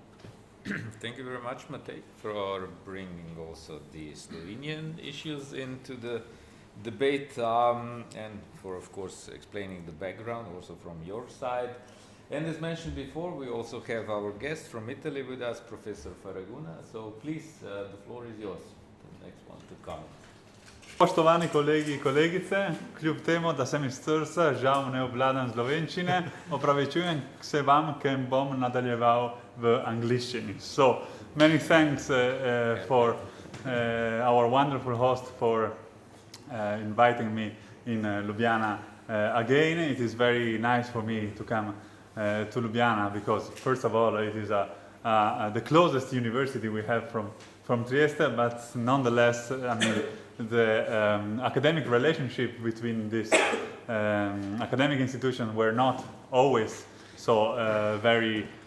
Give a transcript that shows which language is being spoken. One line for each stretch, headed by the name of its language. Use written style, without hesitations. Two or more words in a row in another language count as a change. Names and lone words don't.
English: Thank you very much, Matej, for bringing also the Slovenian issues into the debate and for, of course, explaining the background also from your side. And as mentioned before, we also have our guest from Italy with us, Professor Faraguna. So please, the floor is yours, the next one to comment.
Slovenian: Poštovani kolegi in kolegice, kljub temu, da sem iz Trsta, žal ne obvladam slovenščine, opravičujem se vam, ker bom nadaljeval v angliščini.
English: So, many thanks for our wonderful host for inviting me in Ljubljana again. It is very nice for me to come to Ljubljana because, first of all, it is the closest university we have from Trieste, but nonetheless, I mean, the academic relationship between this academic institution were not always so very